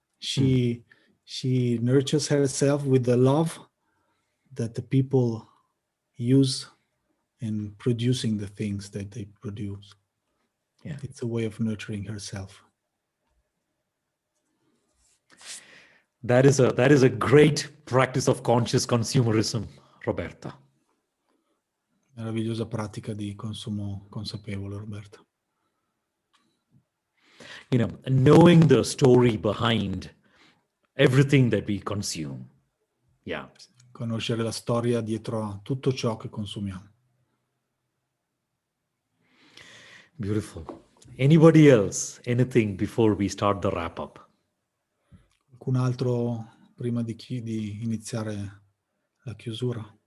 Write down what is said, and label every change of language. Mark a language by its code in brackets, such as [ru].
[en] She nurtures herself with the love that the people use in producing the things that they produce. Yeah. It's a way of nurturing herself. That is a great practice of conscious consumerism, Roberta. [it] Meravigliosa pratica di consumo consapevole, Roberta. [en] You know, knowing the story behind everything that we consume. Yeah. [it] Conoscere la storia dietro a tutto ciò che consumiamo. [en] Beautiful. Anybody else? Anything before we start the wrap up? [it] Qualcun altro prima di iniziare la chiusura?